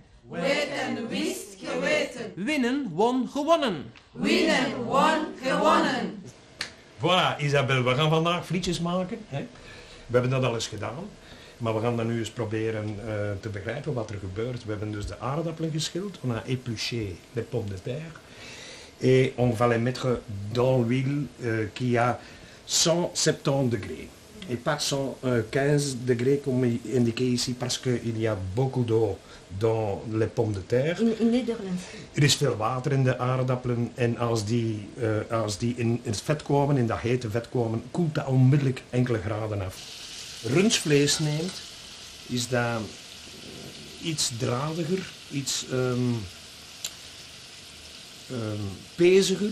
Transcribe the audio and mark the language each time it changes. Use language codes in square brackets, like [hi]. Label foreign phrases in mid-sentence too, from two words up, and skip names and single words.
[nl] Weten, wist, geweten. Winnen, won, gewonnen. Winnen, won, gewonnen. Voilà, Isabel, we gaan vandaag frietjes maken. Hè? We hebben dat al eens gedaan. Maar we gaan dan nu eens proberen te begrijpen wat er gebeurt. We hebben dus de aardappelen geschild. [fr] On a épluché les pommes de terre. Et on va les mettre dans l'huile qui a 170 degrés. Et pas 115 degrés comme indiqué ici parce qu'il y a beaucoup d'eau dans les pommes de terre. [nl] In Nederlands. Er is veel water in de aardappelen en als die in het vet komen, in dat hete vet komen, koelt dat onmiddellijk enkele graden af. Rundvlees neemt, is dat iets dradiger, iets peziger.